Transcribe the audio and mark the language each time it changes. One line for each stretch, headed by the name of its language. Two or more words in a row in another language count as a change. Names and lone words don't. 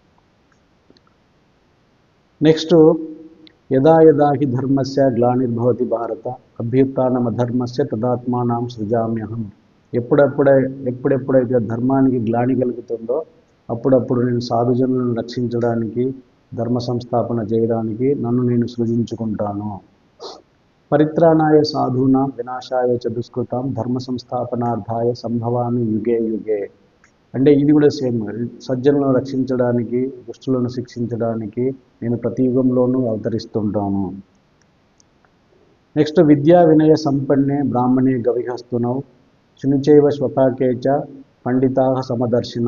Sanskrit: నెక్స్ట్, యదా యదా హి ధర్మస్య గ్లానిర్భవతి భారత అభ్యుత్థానమధర్మస్య తదాత్మానం సృజామ్యహం.
Telugu: ఎప్పుడెప్పుడైతే ధర్మానికి గ్లాని కలుగుతుందో అప్పుడప్పుడు నేను సాధుజనులను రక్షించడానికి, ధర్మ సంస్థాపన చేయడానికి నన్ను నేను సృజించుకుంటాను.
Sanskrit: పరిత్రాణాయ సాధూనాం వినాశాయ చ దుష్కృతాం ధర్మ సంస్థాపనార్థాయ సంభవామి యుగే యుగే.
Telugu: అంటే ఇది కూడా సేమ్. సజ్జనులను రక్షించడానికి, దుష్టులను శిక్షించడానికి నేను ప్రతి యుగంలోనూ అవతరిస్తుంటాను.
Sanskrit: నెక్స్ట్, విద్యా వినయ సంపన్నే బ్రాహ్మణే గవిహస్తునౌ శునిచైవ స్వపాకేచ పండితా సమదర్శిన.